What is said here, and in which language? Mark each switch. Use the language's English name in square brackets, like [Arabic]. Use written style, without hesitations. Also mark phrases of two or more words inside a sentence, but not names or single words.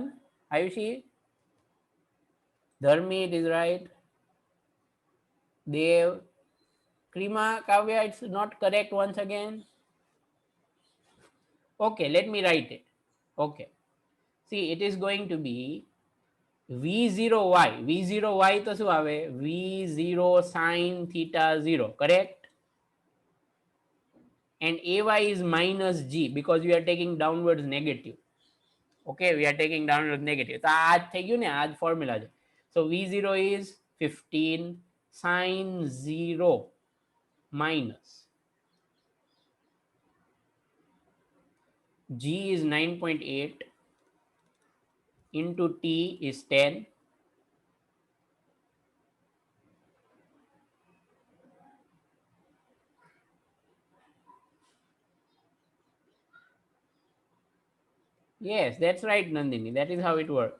[English] Ayushi. Dharmi, it is right. Dev. Krima, Kavya, it's not correct once again. Okay, let me write it. Okay. See, it is going to be v0y. [Gujarati] v0y તો શું આવે? [English] v0 sin theta 0, correct? And ay is minus g because we are taking downwards negative. Okay, we are taking downwards negative. [Gujarati] તો આ થઈ ગયું ને, આ જ ફોર્મ્યુલા છે. [English] So v0 is 15 sin 0 minus g is 9.8 into t is 10. Yes, that's right Nandini, that is how it works.